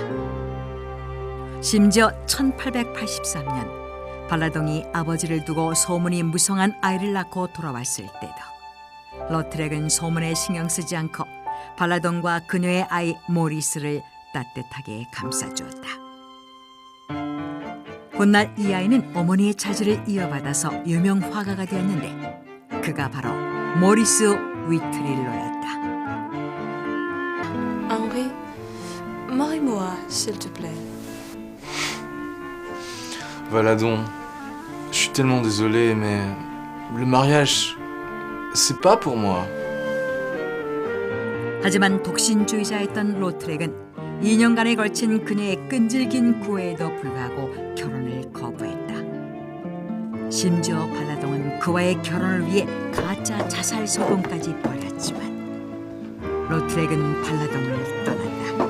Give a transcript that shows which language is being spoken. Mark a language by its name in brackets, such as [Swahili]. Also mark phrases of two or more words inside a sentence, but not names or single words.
[Korean] 심지어 1883년 팔라동이 아버지를 두고 소문이 무성한 아이를 낳고 돌아왔을 때도 로트렉은 소문에 신경 쓰지 않고 팔라동과 그녀의 아이 모리스를 따뜻하게 감싸주었다. 훗날 이 아이는 어머니의 자질을 이어받아서 유명 화가가 되었는데 그가 바로 모리스 위트릴로였다. [French] Henri, S'il te plaît. Valadon, je suis tellement désolé, mais le mariage, c'est pas pour moi. [Korean] 하지만 독신주의자였던 로트렉은 2년간에 걸친 그녀의 끈질긴 구애에도 불구하고 결혼을 거부했다. 심지어 발라동은 그와의 결혼을 위해 가짜 자살 소동까지 벌였지만 로트렉은 발라동을 떠났다.